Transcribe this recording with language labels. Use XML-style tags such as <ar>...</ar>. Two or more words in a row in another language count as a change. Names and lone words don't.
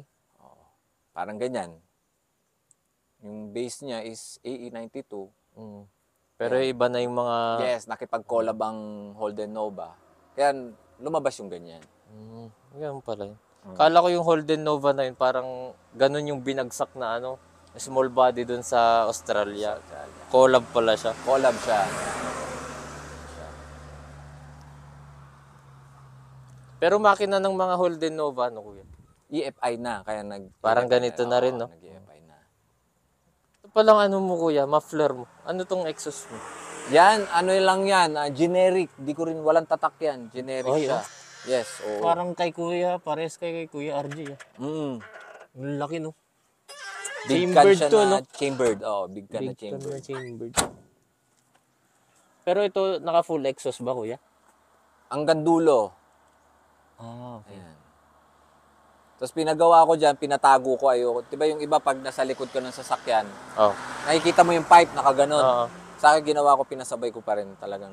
<tl>Parang ganyan. Yung base niya is AE92. Pero iba na yung mga... Yes, nakipag-collab ang Holden Nova. Kaya lumabas yung ganyan. Yan pala yun. Kala ko yung Holden Nova na yun, parang ganun yung binagsak na small body dun sa Australia. Collab pala siya. Collab siya. Pero makina ng mga Holden Nova, kuya? EFI na, kaya parang ganito na rin, no? Nag-EFI na. Ito palang kuya, muffler mo. Ano tong exhaust mo? Yan, lang yan, generic. Di ko rin, walang tatak yan. Generic siya. Yes, oo. Parang kay kuya, pares kay kuya RJ. Ang laki, no?</tl> <en>Big Chambered</en> <tl>can siya to, na no?</tl> <en>chambered. Big can na Big can chambered. na chambered.</en> <tl>Pero ito, naka</tl> <en>full exhaust</en> <tl>ba, kuya? Hanggang dulo. Okay. Ayan. Tapos pinagawa ko dyan, pinatago ko ayoko. Diba yung iba pag nasa likod ko ng sasakyan, nakikita mo yung pipe, nakaganon. Sa akin ginawa ko, pinasabay ko pa rin talagang</tl>